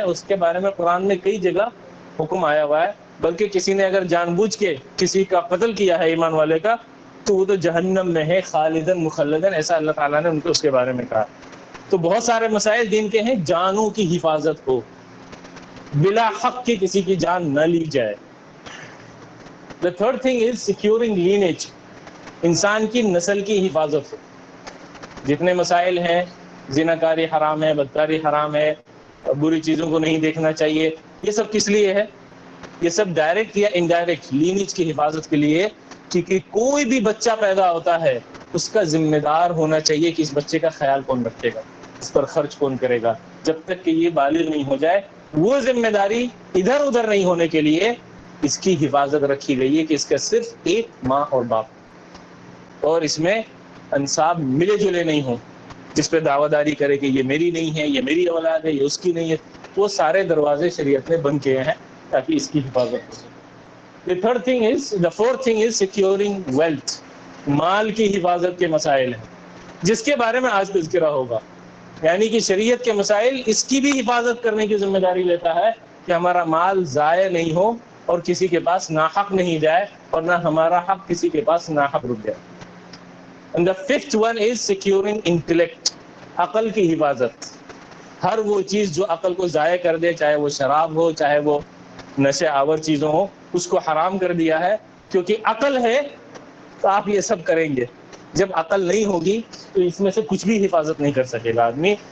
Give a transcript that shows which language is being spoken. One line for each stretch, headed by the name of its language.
Urdu: اس کے بارے میں قرآن میں کئی جگہ حکم آیا ہوا ہے. بلکہ کسی نے اگر جان بوجھ کے کسی کا قتل کیا ہے ایمان والے کا تو وہ تو جہنم میں ہے
Arabic: خالدن مخلدن،
Urdu: ایسا اللہ تعالیٰ نے ان کو اس کے بارے میں کہا. تو بہت سارے مسائل دین کے ہیں. جانوں کی حفاظت ہو، بلا حق کی کسی کی جان نہ لی جائے.
English: The third thing is securing lineage.
Urdu: انسان کی نسل کی حفاظت ہو. جتنے مسائل ہیں، زناکاری حرام ہے، بدکاری حرام ہے، بری چیزوں کو نہیں دیکھنا چاہیے، یہ سب کس لیے ہے؟ یہ سب ڈائریکٹ یا انڈائریکٹ لینیج کی حفاظت کے لیے. کیونکہ کوئی بھی بچہ پیدا ہوتا ہے اس کا ذمہ دار ہونا چاہیے کہ اس بچے کا خیال کون رکھے گا، اس پر خرچ کون کرے گا. جب تک کہ یہ بالغ نہیں ہو جائے وہ ذمہ داری ادھر ادھر نہیں ہونے کے لیے اس کی حفاظت رکھی گئی ہے کہ اس کا صرف ایک ماں اور باپ، اور اس میں انساب ملے جلے نہیں ہوں، جس پہ دعویٰ داری کرے کہ یہ میری نہیں ہے، یہ میری اولاد ہے، یہ اس کی نہیں ہے. وہ سارے دروازے شریعت نے بند کیے ہیں تاکہ اس کی حفاظت ہو سکے.
English: The fourth thing is securing wealth.
Urdu: مال کی حفاظت کے مسائل ہیں جس کے بارے میں آج تذکرہ ہوگا. یعنی کہ شریعت کے مسائل اس کی بھی حفاظت کرنے کی ذمہ داری لیتا ہے کہ ہمارا مال ضائع نہیں ہو اور کسی کے پاس ناحق نہیں جائے اور نہ ہمارا حق کسی کے پاس ناحق رک جائے.
English: And the fifth one is securing intellect.
Urdu: عقل کی حفاظت. ہر وہ چیز جو عقل کو ضائع کر دے، چاہے وہ شراب ہو، چاہے وہ نشے آور چیزوں ہو، اس کو حرام کر دیا ہے. کیونکہ عقل ہے تو آپ یہ سب کریں گے. جب عقل نہیں ہوگی تو اس میں سے کچھ بھی حفاظت نہیں کر سکے گا آدمی.